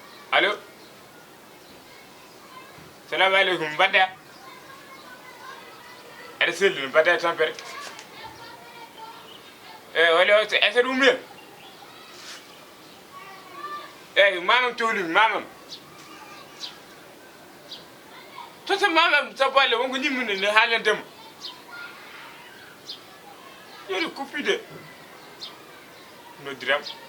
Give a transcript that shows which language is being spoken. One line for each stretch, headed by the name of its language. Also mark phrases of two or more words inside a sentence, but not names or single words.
Fula: Allo. Salamu aleykum, mbaɗɗa? Aɗa selli no mbaɗɗa e tampere? Eh, wale o,
French: est-ce que
Fula: ɗum men? Eh, mamam tohli, mamam. Toto mamam, sappo Allah, wonko ñimmino ne haalantemo. Yori kuppide. Noddiram.